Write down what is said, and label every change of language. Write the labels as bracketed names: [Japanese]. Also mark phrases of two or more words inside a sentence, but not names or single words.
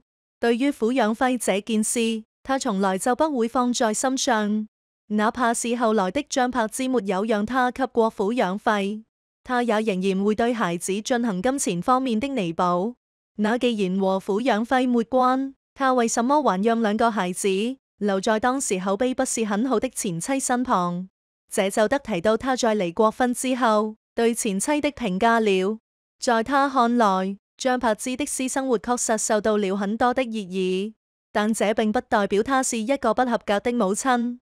[Chinese] 對於撫養費這件事，他從來就不會放在心上。哪怕是後來的張柏芝沒有讓他給過撫養費，他也仍然會對孩子進行金錢方面的彌補。那既然和撫養費沒關，他為什麼還讓兩個孩子留在當時口碑不是很好的前妻身旁？這就得提到他在離過婚之後對前妻的評價了。在他看來，張柏芝的私生活確實受到了很多的熱議，但這並不代表她是一個不合格的母親。